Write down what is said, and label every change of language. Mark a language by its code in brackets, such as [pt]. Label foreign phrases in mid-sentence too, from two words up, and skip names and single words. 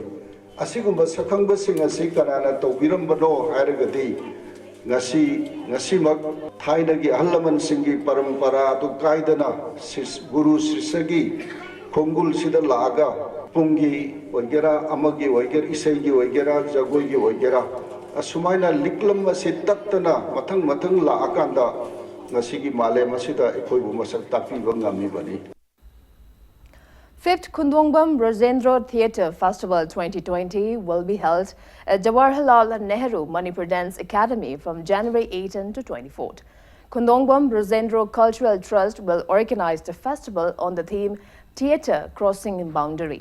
[mni] Asigumba sakhangba sing ase kanana tawbirambano hairagadi ngasi mak thainagi ahlaman singi parampara tu kaidana guru sisagi khongul sida laga pungi oigera amagi oiger isegi oigera jagoi gi oigera asumaina liklam ase tattana mathang la akanda ngasigi male masida ekhoibu masak tapi bangami bani. [en] 5th Kundongbam Rajendra Theatre Festival 2020 will be held at Jawaharlal Nehru Manipur Dance Academy from January 18 to 24th. Kundongbam Rajendra Cultural Trust will organize the festival on the theme Theatre Crossing Boundary.